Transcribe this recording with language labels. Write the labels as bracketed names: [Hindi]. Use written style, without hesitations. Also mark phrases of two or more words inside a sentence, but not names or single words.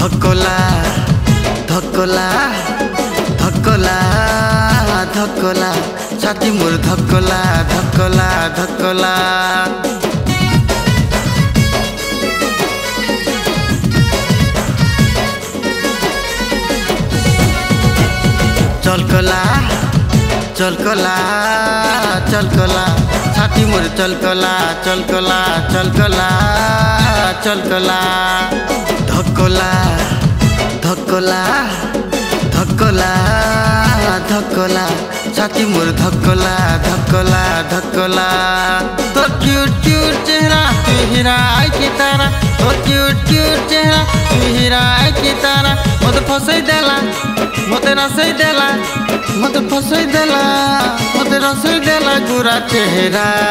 [Sambalpuri] ଧକଲା ଧକଲା ଧକଲା ଧକଲା ଛାତି ମୋର ଧକଲା ଧକଲା ଧକଲା ଚଲକଲା ଚଲକଲା ଚଲକଲା ଛାତି ମୋର ଚଲକଲା ଚଲକଲା ଚଲକଲା ଚଲକଲା ଧକଲା ଧକଲା ଧକଲା ଧକଲା ଛାତି ମୋର ଧକଲା ଧକଲା ଧକଲା ତୋର [English] cute cute [Sambalpuri] ଚେହେରା ତୁଇ ହୀରା କି ତାରା ତୋର [English] cute cute [Sambalpuri] ଚେହେରା ତୁଇ ହୀରା କି ତାରା ମତେ ଫସେଇ ଦେଲା ମତେ ରସେଇ ଦେଲା ମତେ ଫସେଇ ଦେଲା ମତେ ରସେଇ ଦେଲା ଗୁରା ଚେହେରା